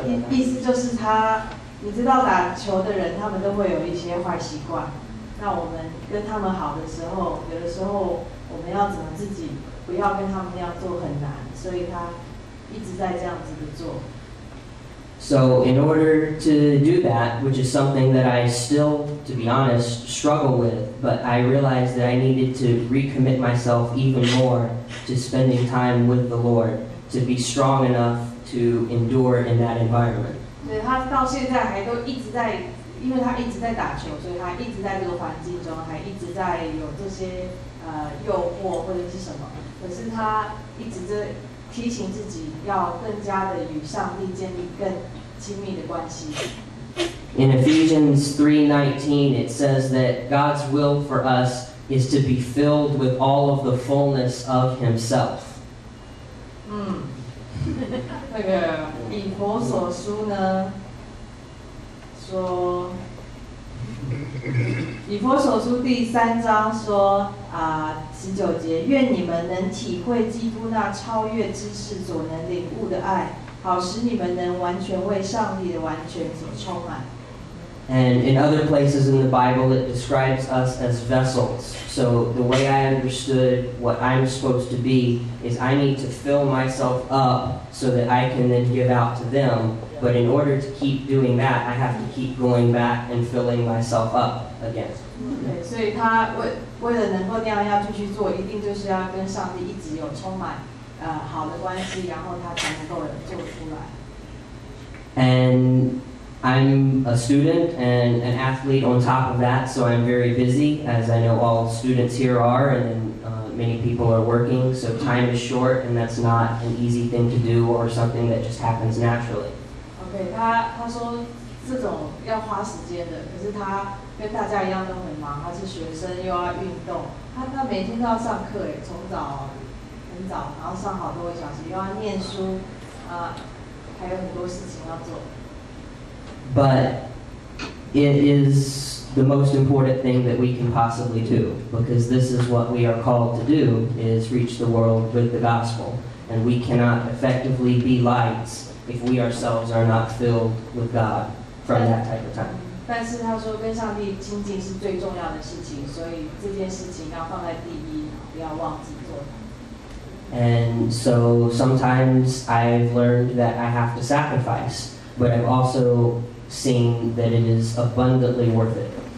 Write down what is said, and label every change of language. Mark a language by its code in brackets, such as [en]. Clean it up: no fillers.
[zh] 意思就是他。你知道打球的人，他们都会有一些坏习惯。那我们跟他们好的时候，有的时候我们要怎么自己不要跟他们那样做很难，所以他一直在这样子的做。 [en] So in order to do that, which is something that I still, to be honest, struggle with, but I realized that I needed to recommit myself even more to spending time with the Lord, to be strong enough to endure in that environment. [zh] 对，他到现在还都一直在，因为他一直在打球，所以他一直在这个环境中，还一直在有这些诱惑或者是什么。可是他一直在提醒自己，要更加的与上帝建立更亲密的关系。 [en] In Ephesians 3:19, it says that God's will for us is to be filled with all of the fullness of Himself. [zh] 那个以弗所书呢说，以弗所书第3章说19节，愿你们能体会基督那超越知识所能领悟的爱，好使你们能完全为上帝的完全所充满。 [en] And in other places in the Bible, it describes us as vessels. So the way I understood what I'm supposed to be is I need to fill myself up so that I can then give out to them. But in order to keep doing that, I have to keep going back and filling myself up again. [zh] 对，所以他为了能够那样要继续做，一定就是要跟上帝一直有充满好的关系，然后他才能够做出来。 [en] And I'm a student and an athlete on top of that, so I'm very busy, as I know all students here are, and many people are working, so time is short, and that's not an easy thing to do or something that just happens naturally. [zh] OK， 他说这种要花时间的，可是他跟大家一样都很忙，他是学生又要运动，他每天都要上课诶，从早很早，然后上好多个小时，又要念书还有很多事情要做。 [en] But it is the most important thing that we can possibly do, because this is what we are called to do, is reach the world with the gospel. And we cannot effectively be lights if we ourselves are not filled with God from that type of time. [zh] 但是他说跟上帝亲近是最重要的事情，所以这件事情要放在第一，不要忘记做它。 [en] And so sometimes I've learned that I have to sacrifice, but I've also seen that it is abundantly worth it.